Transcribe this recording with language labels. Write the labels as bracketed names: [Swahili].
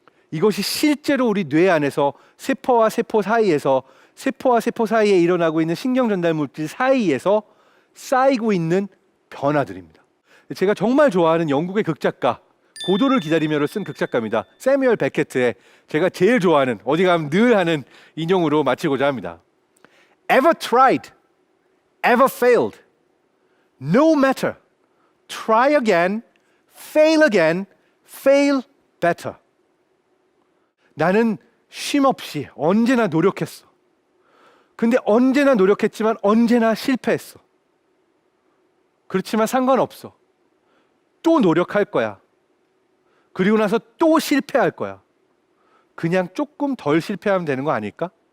[Korean] 이것이 실제로 우리 뇌 안에서 세포와 세포 사이에서, 세포와 세포 사이에 일어나고 있는 신경 전달 물질 사이에서 쌓이고 있는 변화들입니다. 제가 정말 좋아하는 영국의 극작가, 고도를 기다리며를 쓴 극작가입니다. 세뮤얼 베케트의 제가 제일 좋아하는, 어디 가면 늘 하는 인용으로 마치고자 합니다. [English] Ever tried, ever failed, no matter, try again, fail better. [Korean] 나는 쉼없이 언제나 노력했어. 근데 언제나 노력했지만 언제나 실패했어. 그렇지만 상관없어. 또 노력할 거야. 그리고 나서 또 실패할 거야. 그냥 조금 덜 실패하면 되는 거 아닐까?